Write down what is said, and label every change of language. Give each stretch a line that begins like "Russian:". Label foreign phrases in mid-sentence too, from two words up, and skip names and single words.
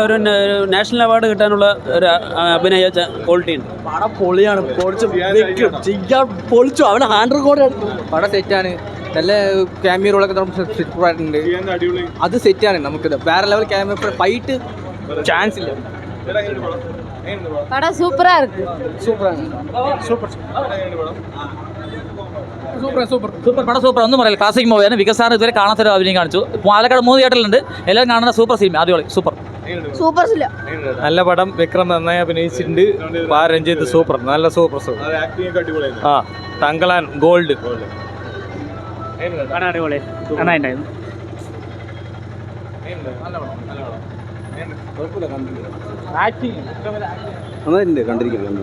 Malayalam: ഒരു
English: national award
Malayalam: കിട്ടാനുള്ള ഒരു അഭിനയ ക്വാളിറ്റി ഉണ്ട്. പടം പൊളിയാണ്. പൊളിച്ചു. അവന് 100 കോടി. പടം സെറ്റാണ്. നല്ല ക്യാമിയ റോളൊക്കെ സൂപ്പറായിട്ടുണ്ട്. അടിപൊളി. അത് സെറ്റാണ്. നമുക്ക് വേറെ
English: level cameo fight chance
Malayalam: ഇല്ല. ചേട്ടാ എങ്ങനെയുണ്ട് പടം? എങ്ങനെയുണ്ട് പടം?
Tamil: படம் சூப்பரா இருக்கு.
Malayalam: സൂപ്പറാണ്. സൂപ്പർ ചേട്ടാ എങ്ങനെയുണ്ട് പടം? സൂപ്പർ പടം, സൂപ്പർ. ഒന്നും പറയില്ല, ക്ലാസിക് മൂവിയാണ്. വികസ് സാർ ഇതുവരെ കാണാത്തൊരു അഭിനയം കാണിച്ചു. പാലക്കാട് 3 തിയേറ്ററിലുണ്ട്. എല്ലാവരും കാണുന്ന സൂപ്പർ സിനിമ, അടിപൊളി, സൂപ്പർ.
Tamil: சூப்பர் இல்ல.
Malayalam: നല്ല പടം. വിക്രം നന്നായി അഭിനയിച്ചിട്ടുണ്ട്. രഞ്ജിത്ത് സൂപ്പർ. നല്ല സൂപ്പർ. അത് ആക്ടിംഗ് ഒക്കെ അടിപൊളിയായിരുന്നു. ആ തങ്കളാൻ ഗോൾഡ്. എങ്ങനെയുണ്ട്? അടിപൊളി, നന്നായിട്ടുണ്ടായിരുന്നു. എങ്ങനെയുണ്ട്? നല്ല പടം. നന്നായിട്ടുണ്ട്. കണ്ടിരിക്കുന്നു.